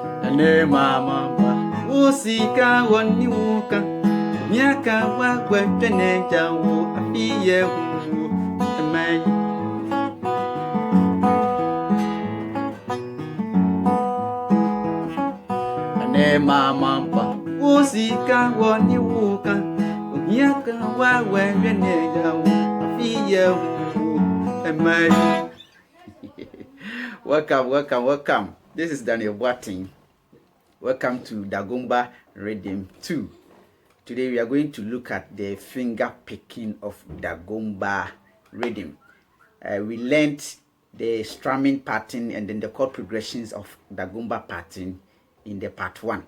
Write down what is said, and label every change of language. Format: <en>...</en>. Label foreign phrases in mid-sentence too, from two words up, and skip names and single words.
<dag>ane mama usika woni wuka nyaka wa gwetene jawo afiye hu emai ane mama usika woni wuka nyaka wa gwetene jawo afiye hu emai.</dag> <en>Welcome. This is Daniel Boateng. Welcome to Dagomba Rhythm 2. Today we are going to look at the finger picking of Dagomba rhythm. We learned the strumming pattern and then the chord progressions of Dagomba pattern in the part 1.</en>